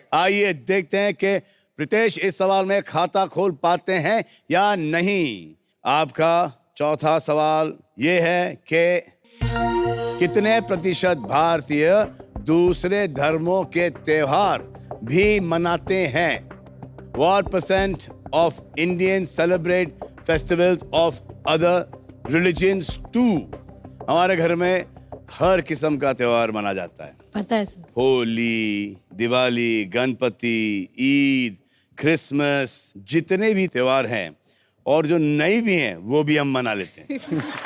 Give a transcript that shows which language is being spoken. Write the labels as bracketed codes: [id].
[hi] आइए देखते हैं कि प्रीतेश इस सवाल में खाता खोल पाते हैं या नहीं। आपका चौथा सवाल ये है कि कितने प्रतिशत भारतीय दूसरे धर्मों के त्योहार भी मनाते हैं? [en] What percent of Indians celebrate festivals of other religions too? [hi] हमारे घर में हर किस्म का त्योहार मना जाता है। पता है सर। होली, दिवाली, गणपति, ईद, क्रिसमस, जितने भी त्योहार हैं और जो नई भी हैं वो भी हम मना लेते हैं।